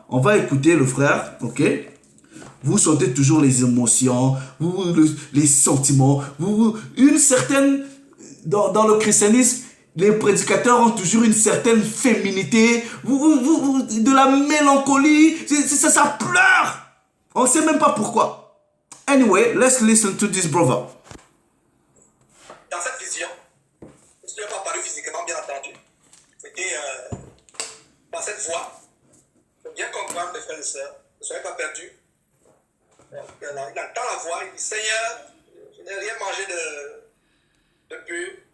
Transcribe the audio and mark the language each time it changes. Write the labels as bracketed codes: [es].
[fr] on va écouter le frère, ok? Vous sentez toujours les émotions, les sentiments, une certaine... Dans le christianisme, les prédicateurs ont toujours une certaine féminité, de la mélancolie, ça pleure. On ne sait même pas pourquoi. [en] Anyway, let's listen to this brother. [fr] Dans cette vision, je ne l'ai pas apparu physiquement, bien entendu. C'était dans cette voie. Il faut bien comprendre, mes frères et sœurs. Ne soyez pas perdus. Il entend la voix, il dit Seigneur, je n'ai rien mangé de pur.